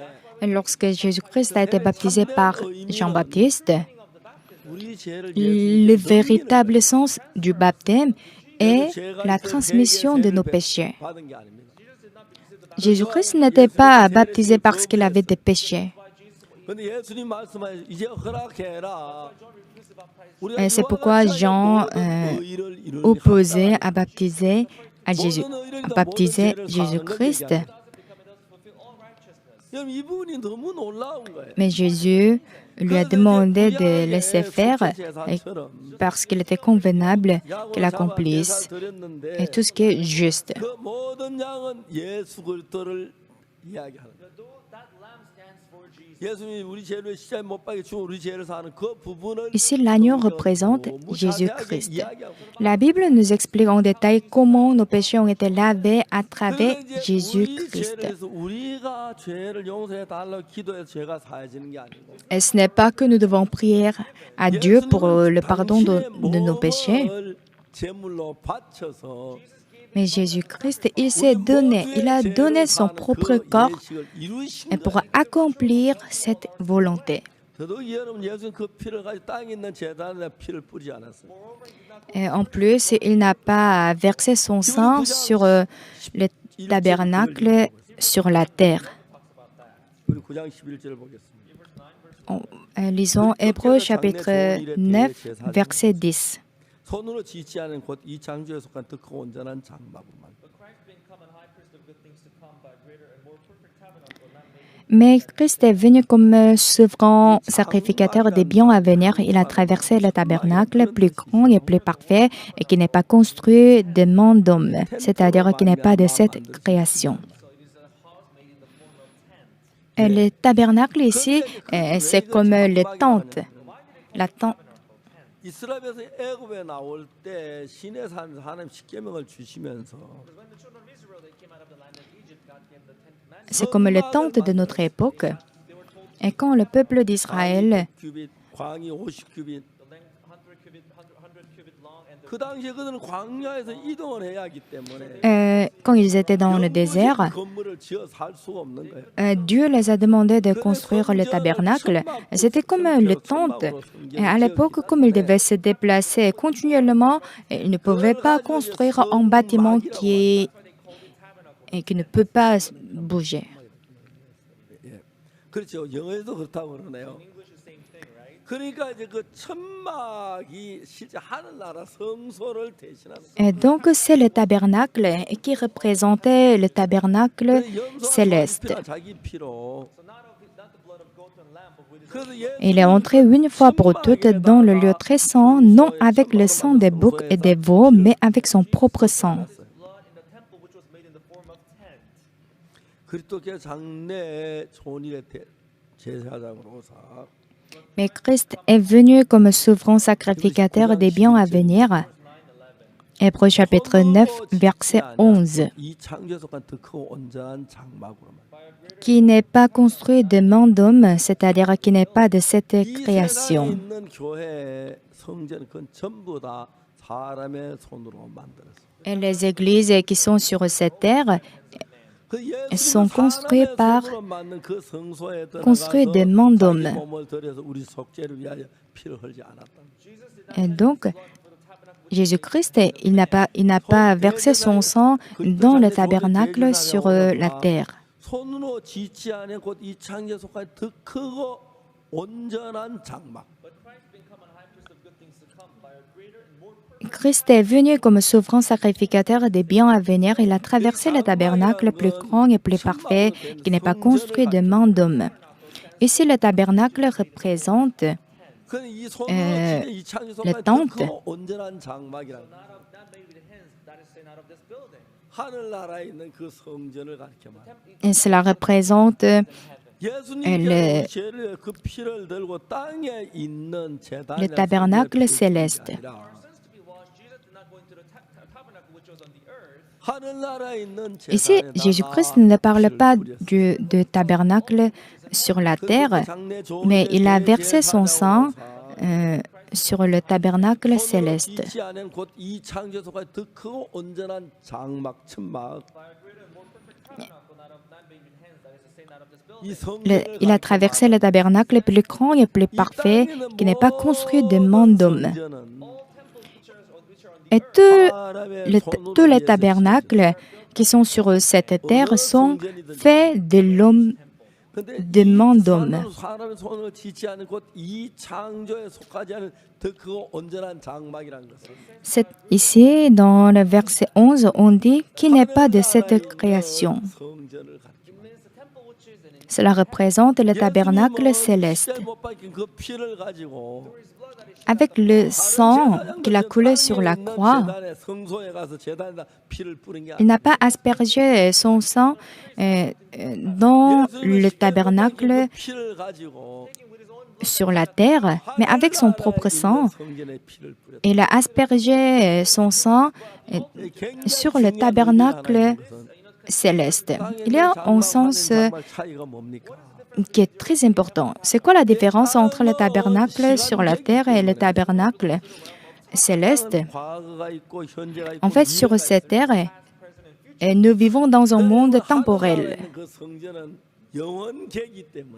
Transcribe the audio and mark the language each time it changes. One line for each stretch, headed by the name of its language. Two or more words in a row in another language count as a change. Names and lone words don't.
French: Lorsque Jésus-Christ a été baptisé par Jean-Baptiste,
Korean: 우리 죄를
French: le véritable sens du baptême est la transmission de nos péchés.
Korean: 받은 게 아닙니다.
French: Jésus-Christ n'était pas baptisé parce qu'il avait des péchés.
Korean: 근데 예수님 말씀하신 이제 허락해라.
French: Et c'est pourquoi Jean opposait à baptiser Jésus-Christ.
Korean: 여러분 이분이 너무 놀라운 거예요.
French: Mais Jésus lui a demandé de laisser faire parce qu'il était convenable qu'il accomplisse et tout ce qui est juste.
Korean: 그 모든 양은 예수 그리스도를 이야기하는 거예요. 예수님이 우리 죄를 십자가에 못 박혀 죽은 우리 죄를 사는 그 부분을
French: Ici, l'agneau représente Jésus-Christ. La Bible nous explique en détail comment nos péchés ont été lavés à travers
Korean: 우리 Jésus-Christ. 죄를 해서 우리가 죄를 용서해 달라고 기도해서 죄가 사해지는 게 아니고
French: Et ce n'est pas que nous devons prier à Dieu pour le pardon de nos péchés,
Korean: 제물로 바쳐서
French: mais Jésus-Christ, il s'est donné, il a donné son propre corps pour accomplir cette volonté.
Korean: 더더욱이 여러분 예수님 그 피를 가지고 땅에 있는 제단에 피를 뿌리지 않았어요.
French: Et en plus, il n'a pas versé son sang sur le tabernacle sur la terre.
Korean: 우리 9장 11절을 보겠습니다.
French: Lisons Hébreux chapitre 9, verset 10.
Korean: 손으로 짓지 않은 곧 이 창조에 속한 더 크고 온전한 장막으로만.
French: Mais Christ est venu comme souverain sacrificateur des biens à venir. Il a traversé le tabernacle plus grand et plus parfait et qui n'est pas construit de main d'homme, c'est-à-dire qui n'est pas de cette création. Et le tabernacle ici, c'est comme les tentes. La tente.
Korean: 이스라엘에서 애굽에 나올 때 시내 산에서 하나님 십계명을 주시면서
French: C'est comme les tentes de notre époque. Et quand le peuple d'Israël,
Korean: 규빗, 광이 50규빗. 그 당시에 그들은 광야에서 이동을 해야 하기 때문에
French: quand ils étaient dans le désert,
Korean: 건물을 지어 살 수가 없는 거예요.
French: Dieu les a demandé de construire le tabernacle. C'était comme les tentes. Et à l'époque, comme ils devaient se déplacer continuellement, ils ne pouvaient pas construire un bâtiment qui ne peut pas bouger.
Korean: 그렇죠. 영어에도 그렇다고 그러네요. 그러니까 이제 그 천막이 실제 하늘나라 성소를 대신하는.
French: Et donc, c'est le tabernacle qui représentait le tabernacle céleste.
Korean: 자기 피로
French: Il est entré une fois pour toutes dans le lieu très saint, non avec le sang des boucs et des veaux, mais avec son propre sang.
English: blood in the temple which was made in the form of tent.
Korean: 그리스도께 장래 초원일의 제사장으로서
French: Mais Christ est venu comme souverain sacrificateur des biens à venir. Hébreux chapitre 9, verset 11.
Korean: 이 창조에 속한 더 크고 온전한 장막으로
French: Qui n'est pas construit de main d'homme, c'est-à-dire qui n'est pas de cette
Korean: 이 세상에
French: création.
Korean: 있는 교회 성전 그건 전부 다 사람의 손으로 만들었어.
French: Et les églises qui sont sur cette terre
Korean: 그 예수님은
French: sont construites
Korean: 사람의
French: par
Korean: 손으로 만든 그 성소에
French: construites de
Korean: 들어가서
French: main
Korean: 자기
French: d'homme.
Korean: 몸을 들여서 우리 속죄를 위하여 피를 흘리지 않았다.
French: Et donc, Jésus-Christ, il n'a pas versé son sang dans le tabernacle sur la terre.
Korean: 손으로 짓지 않은 곧 이 창조에 속한 더 크고 온전한 장막.
English: But Christ become an high priest of good things to come by a greater and more perfect.
French: Christ est venu comme souverain sacrificateur des biens à venir. Il a traversé le tabernacle plus grand et plus parfait, qui n'est pas construit de main d'homme. Ici, le tabernacle représente
Korean: 그는 이 손으로 짓는 이 창조에 속한 더
French: tente.
Korean: 크고 온전한 장막이라.
English: Not made with hands, that is say, not of this building.
Korean: 하늘나라에 있는 그 성전을 가리켜 말.
French: et cela représente
Korean: 예수님께서 죄를 그 피를 들고 땅에 있는 제단에
French: le tabernacle céleste.
English: Sins to be washed, Jesus did not go into the tabernacle which was on the earth.
Korean: 하늘나라에 있는
French: Ici,
Korean: 제단에
French: Jésus-Christ ne parle pas de tabernacle sur la terre, mais il a versé son sang sur le tabernacle céleste.
Korean: 짓지 않은 곧 이 창조에 속한 더 크고 온전한 장막 천막 이 성전을
French: Il a traversé le tabernacle plus grand et plus parfait, qui n'est pas construit de main d'homme. Et tous les tabernacles qui sont sur cette terre sont faits de l'homme, de main d'homme.
Korean: 사람의 손을 짓지 않은 곧 이 창조에 속하지 않은 더 크고 온전한 장막이라는 것은
French: Ici, dans le verset 11, on dit qu'il n'est pas de cette création.
Korean: 성전을 가리킵니다.
French: Cela représente le tabernacle céleste.
Korean: 십자가에 못 박힌 그 피를 가지고
French: Avec le sang qu'il a coulé sur la croix,
Korean: 제단에 성소에 가서 제단에다 피를 뿌린 게
French: il n'a pas aspergé son sang dans le tabernacle
Korean: 피를 가지고
French: sur la terre, mais avec son propre sang,
Korean: 성전에 피를 뿌렸다.
French: il a aspergé son sang sur le tabernacle céleste. Il y a un sens
Korean: 정말 차이가 뭡니까?
French: qui est très important. C'est quoi la différence entre le tabernacle sur la terre et le tabernacle céleste?
Korean: 과거가 있고 현재가 있고
French: En fait, sur cette terre, nous vivons dans un monde temporel.
Korean: 그 성전은 영원계이기 때문에